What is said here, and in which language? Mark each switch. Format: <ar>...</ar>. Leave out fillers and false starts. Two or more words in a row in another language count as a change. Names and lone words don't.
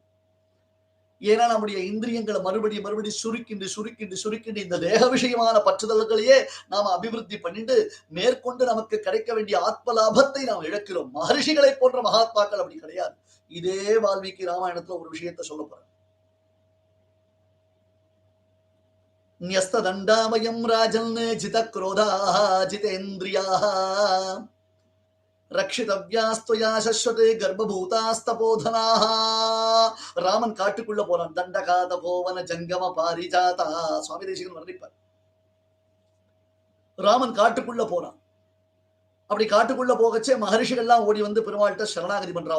<ta>ஏன்னா நம்முடைய இந்திரியங்களை மறுபடியும் சுருக்கிண்டு இந்த தேக விஷயமான பற்றுதல்களையே நாம அபிவிருத்தி பண்ணிட்டு மேற்கொண்டு நமக்கு கிடைக்க வேண்டிய ஆத்ம லாபத்தை நாம் இழக்கிறோம். மகர்ஷிகளை போன்ற மகாத்மாக்கள் அப்படி கிடையாது. இதே வால்மீகி ராமாயணத்துல ஒரு விஷயத்தை சொல்ல போறேன்.</ta> <sa>न्यस्तदण्डामयं राजन् जितक्रोधाः जितेन्द्रियाः रक्षितव्यास्त्वया शश्वते गर्भभूतास्तपोधनाः.</sa> <ta>ராமன் காட்டுக்குள்ள போறான்.</ta> <sa>दण्डकात पोवन जङ्गम पारिजात.</sa> <ta>சுவாமி தேசிகன் வர்ணிப்பார். ராமன் காட்டுக்குள்ள போறான். அப்படி காட்டுக்குள்ள போகச்சே மகரிஷிகள் எல்லாம் ஓடி வந்து பெருமாள்கிட்ட சரணாகதி பண்றா.</ta>